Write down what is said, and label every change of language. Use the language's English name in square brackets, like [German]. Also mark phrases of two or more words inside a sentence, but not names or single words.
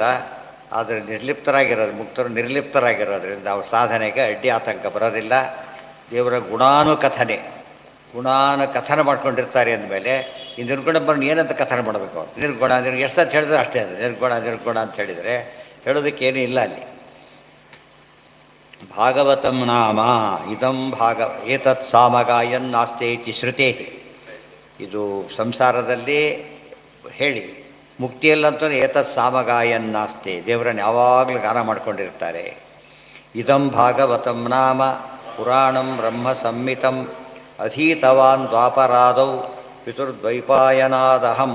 [Kannada] ಆದರೆ ನಿರ್ಲಿಪ್ತರಾಗಿರೋದ್ರಿಂದ ಅವ್ರ ಸಾಧನೆಗೆ ಅಡ್ಡಿ ಆತಂಕ ಬರೋದಿಲ್ಲ. ದೇವರ ಗುಣಾನುಕಥನ ಮಾಡ್ಕೊಂಡಿರ್ತಾರೆ ಅಂದಮೇಲೆ ಈ ನಿರ್ಗುಣ ಬರೋಣ ಏನಂತ ಕಥನ ಮಾಡಬೇಕು ಅವ್ರು? ನಿರ್ಗುಣ ಎಷ್ಟು ಅಂತ ಹೇಳಿದ್ರೆ ಅಷ್ಟೇ, ಅದು ನಿರ್ಗುಣ ಅಂತ ಹೇಳಿದರೆ ಹೇಳೋದಕ್ಕೇನೂ ಇಲ್ಲ ಅಲ್ಲಿ. [Sanskrit] ಭಾಗವತಂ ನಾಮ ಇದಂ ಏತತ್ ಸಾಮಗಾಯನ್ ನಾಸ್ತೆ ಇತಿ ಶ್ರುತೇ. [Kannada] ಇದು ಸಂಸಾರದಲ್ಲಿ ಹೇಳಿ, ಮುಕ್ತಿಯಲ್ಲಂತೂ [Sanskrit] ಏತತ್ ಸಾಮಗಾಯನ್ ನಾಸ್ತೆ, [Kannada] ದೇವರನ್ನು ಯಾವಾಗಲೂ ಗಾನ ಮಾಡ್ಕೊಂಡಿರ್ತಾರೆ. [Sanskrit] ಇದಂ ಭಾಗವತಂ ನಾಮ ಪುರಾಣಂ ಬ್ರಹ್ಮ ಸಂಹಿತಂ ಅಧೀತವಾನ್ ದ್ವಾಪರಾದೌ ಪಿತುರ್ದ್ವೈಪಾಯನಾದಹಂ.